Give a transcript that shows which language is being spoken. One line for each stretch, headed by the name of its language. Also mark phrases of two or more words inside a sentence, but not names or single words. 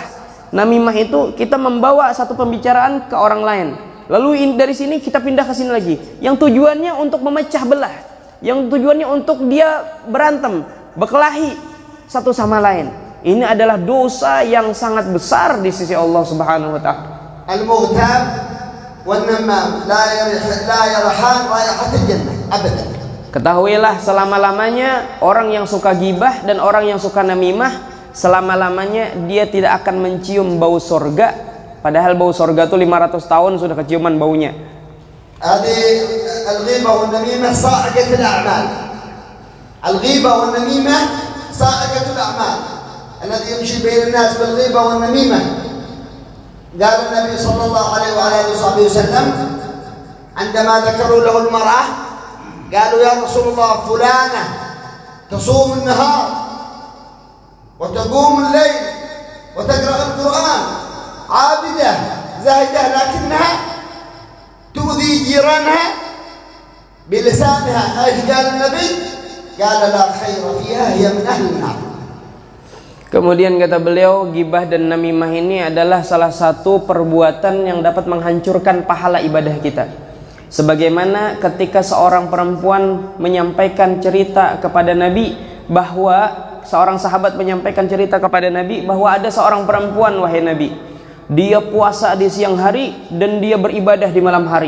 Indonesian: Namimah itu kita membawa satu pembicaraan ke orang lain, lalu dari sini kita pindah ke sini lagi, yang tujuannya untuk memecah belah, yang tujuannya untuk dia berantem, berkelahi satu sama lain. Ini adalah dosa yang sangat besar di sisi Allah
Arabic: سبحانه وتعالى. المغتاب والنمام لا يريحان رائحة الجنة أبدا.
Indonesian: Ketahuilah, selama-lamanya orang yang suka gibah dan orang yang suka namimah, selama-lamanya dia tidak akan mencium bau surga, padahal bau surga itu 500 tahun sudah keciuman baunya.
Arabic: هذه الغيبة والنميمة صاعقة الأعمال. الغيبة والنميمة صاعقة الأعمال. الذي يمشي بين الناس بالغيبة والنميمة. قال النبي صلى الله عليه وآله وسلم عندما ذكروا له المرأة قالوا يا رسول الله فلانة تصوم النهار وتقوم الليل وتقرأ القرآن عابدة زاهدة لكنها تؤذي بلسانها ايش قال النبي؟ قال لا خير فيها هي من اهل النار.
Indonesian: Kemudian kata beliau, gibah dan namimah ini adalah salah satu perbuatan yang dapat menghancurkan pahala ibadah kita. Sebagaimana ketika seorang perempuan menyampaikan cerita kepada Nabi, bahwa seorang sahabat menyampaikan cerita kepada Nabi bahwa ada seorang perempuan, wahai Nabi, dia puasa di siang hari dan dia beribadah di malam hari.